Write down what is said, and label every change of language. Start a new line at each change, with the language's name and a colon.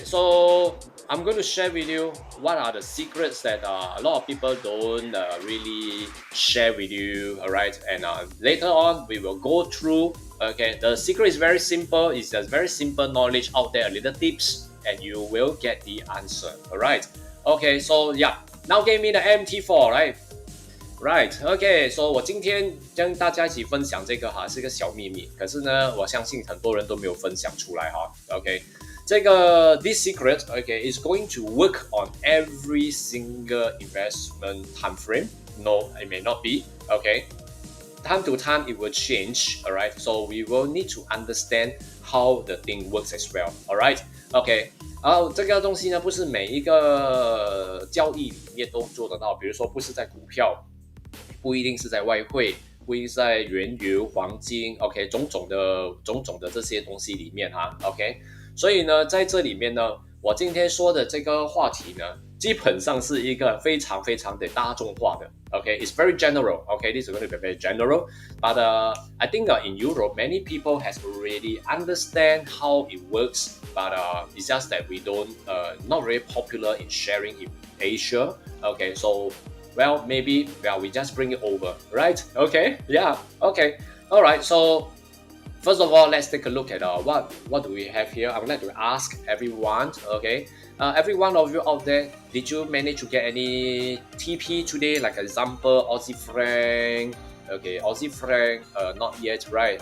English: So I'm going to share with you what are the secrets that a lot of people don't really share with you, alright? And later on, we will go through, okay, the secret is very simple. It's just very simple knowledge out there, little tips, and you will get the answer, alright? Okay, so yeah, now give me the MT4, right? Right, okay, so
Chinese: 我今天跟大家一起分享这个是一个小秘密，可是呢，我相信很多人都没有分享出来OK。
English: this secret, okay, is going to work on every single investment time frame. No, it may not be. Okay, time to time it will change. All right, so we will need to understand how the thing works as well. All right, OK。
Chinese: 然后这个东西呢，不是每一个交易里面都做得到，比如说不是在股票，不一定是在外汇，不一定是在原油、黄金，OK，种种的这些东西里面哈，OK，所以呢，在这里面呢，我今天说的这个话题呢，基本上是一个非常非常的大众化的，OK，
English: it's very general，OK，this is going to be very general，but I think in Europe many people has already understand how it works，but it's just that we don't not very popular in sharing in Asia，OK，so well, maybe well we just bring it over, right? Okay, yeah, okay, all right. So first of all, let's take a look at what do we have here. I would like to ask everyone, okay, every one of you out there, did you manage to get any TP today? Like example, Aussie franc. Okay, Aussie franc, not yet, right?